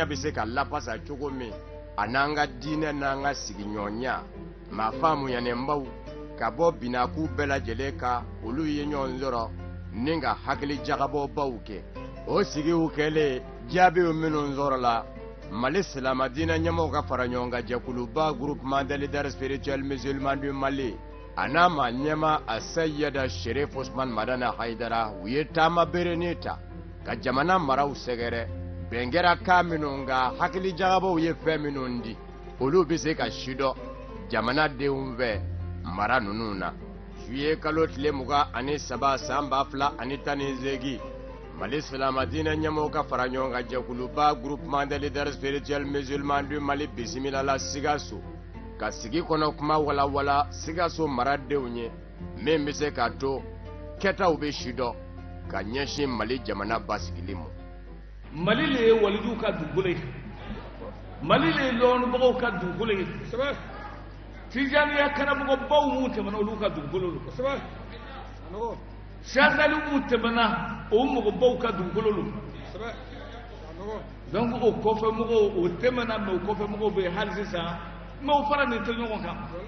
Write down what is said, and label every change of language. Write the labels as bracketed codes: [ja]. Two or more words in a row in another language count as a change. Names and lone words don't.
[bm] bɛ se ka lapasa cogo min a n'an ka diinɛ n'an ka sigiɲɔgɔnya maa faamuyanenbaw ka bɔ binaku bɛɛ lajɛlen ka olu ye ɲɔgɔn sɔrɔ ni ka hakili jagabɔbaw kɛ o sigiw kɛlen jaabiw minnu sɔrɔ la Mali silama diinɛ ɲɛmɔgɔw ka fara ɲɔgɔn kan jɛkuluba groupement des leaders spirituels musulmans du Mali a n'a ma ɲɛma a Sayyada Sherif Ousmane Madana Haidara u ye taama berenin ta ka jamana maraw sɛgɛrɛ bɛn kɛra kan minnu ka hakili jagabaw ye fɛn minnu di olu bɛ se ka sidɔn jamanadenw fɛ mara ninnu na juillet kalo tile 23 san 2018 Mali silama diinɛ ɲɛmɔgɔw ka fara ɲɔgɔn kan jɛkuluba groupement des leaders spirituels musulmans du Mali bisimila la Sikaso ka sigi kɔnɔ kuma walawala Sikaso maradenw ye min bɛ se ka to kɛtaw bɛ sidɔn ka ɲɛsin Mali jamana basigili ma Mali le ye walijuw ka dugukolo ye Mali le ye lɔnnibagaw ka dugukolo ye Tijaniya karamɔgɔbaw mun tɛmɛna olu ka dugukolo don Siyasaliw mun tɛmɛna o mɔgɔbaw ka dugukolo don donc o kɔfɛ mɔgɔw o tɛmɛna mais o kɔfɛ mɔgɔw bɛ hali sisan mais o fara nin tɛ ɲɔgɔn kan